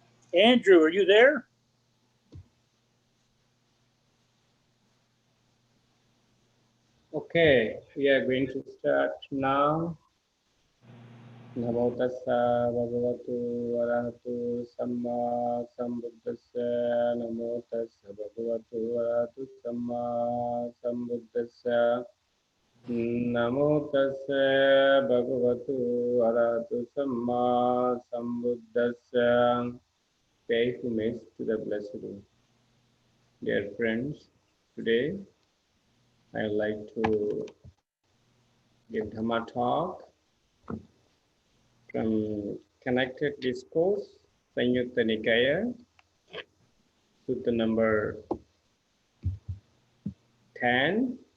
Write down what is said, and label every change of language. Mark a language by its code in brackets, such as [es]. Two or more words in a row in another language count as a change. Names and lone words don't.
[en] Andrew, are you there? Okay, we are going to start now. [pi] Namo tassa bhagavato arahato samma sambuddhassa. Namo tassa bhagavato arahato samma sambuddhassa. Namo tassa bhagavato arahato samma sambuddhassa. [en] Pay homage to the Blessed One. Dear friends, today I would like to give Dhamma talk from Connected Discourse, Sanyutta Nikaya, Sutta number 10.